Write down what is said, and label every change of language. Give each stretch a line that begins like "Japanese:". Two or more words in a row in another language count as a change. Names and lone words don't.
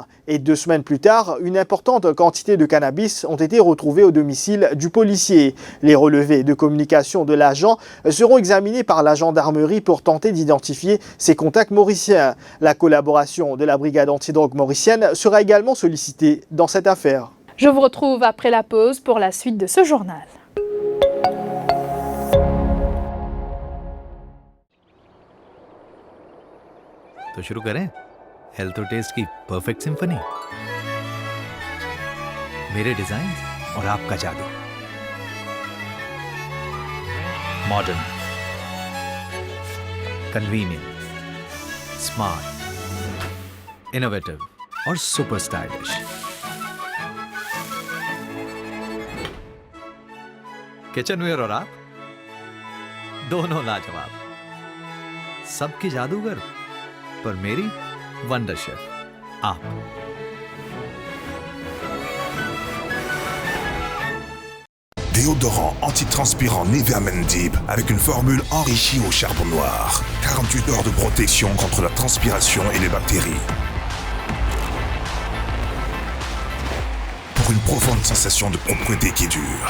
French: Et 2 semaines plus tard, une importante quantité de cannabis ont été retrouvées au domicile du policier. Les relevés de communication de l'agent seront examinés par la gendarmerie pour tenter d'identifier ses contacts mauriciens. La collaboration de la brigade antidrogue mauricienne sera également sollicitée dans cette affaire. Je vous retrouve après la pause pour la suite de ce journal.
Hindi: तो शुरू करें हेल्थ और टेस्ट की
English: perfect symphony
Hindi: मेरे डिजाइन और आपका जादू
English: modern convenient smart innovative
Hindi: और
English: super stylish kitchenware
Hindi: और आप दोनों लाजवाब सबके जादूगर पर मेरी वंडर शेफ आप
French: Déodorant antitranspirant Nivea Men Deep avec une formule enrichie au charbon noir. 48 heures de protection contre la transpiration et les bactéries. Pour une profonde sensation de propreté qui dure.